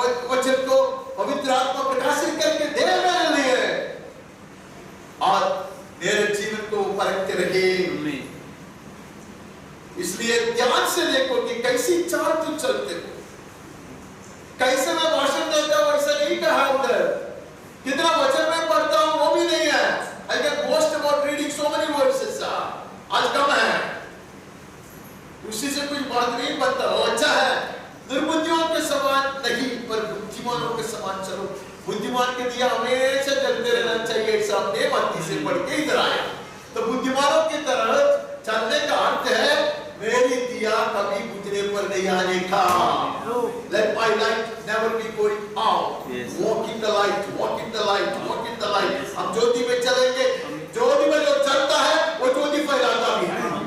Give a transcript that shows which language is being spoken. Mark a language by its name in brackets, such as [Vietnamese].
[Hindi] वचन को पवित्र आत्मा प्रकाशित करके दे मेरे लिए और मेरे जीवन को परखते रहे। इसलिए ध्यान से देखो कि कैसी चाल तुम चलते हो। कैसे मैं भाषण देता हूं वैसा नहीं कहा उधर। कितना वचन मैं पढ़ता हूं वो भी नहीं है। [English] I can boast about reading so many verses। [Hindi] आज कम है, उसी से कुछ बात नहीं बनता। वो अच्छा है, दुर्बुद्धियों के समान नहीं पर बुद्धिमानों के समान चलो। बुद्धिमान के दिया हमेशा जलते रहना चाहिए। ऐसा अपने मत्ती से पढ़ के इधर आया। तो बुद्धिमानों की तरह चलने का अर्थ है मेरी दिया कभी बुझने पर नहीं आने का। [English] Let my light never be going out। Walk in the light, walk in the light, walk in the light। [Hindi] हम ज्योति में चलेंगे। ज्योति में जो चलता है वो ज्योति फैलाता भी है।